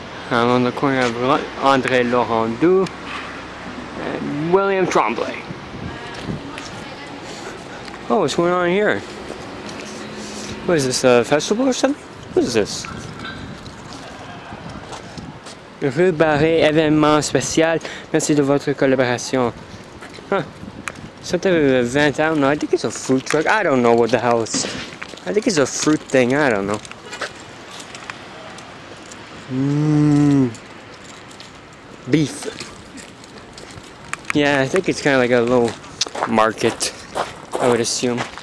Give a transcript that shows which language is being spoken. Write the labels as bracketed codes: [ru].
[en] I'm on the corner of ANDRE-LAURENDEAU and WILLIAM-TREMBLAY. Oh, what's going on here? What is this, a festival or something? What is this? [fr] Rubaré, événement spécial. Merci de votre collaboration. Huh. [en] Something with an event, I don't know. I think it's a food truck. I don't know what the hell it's. I think it's a fruit thing. I don't know. Beef. Yeah, I think it's kind of like a little market, I would assume.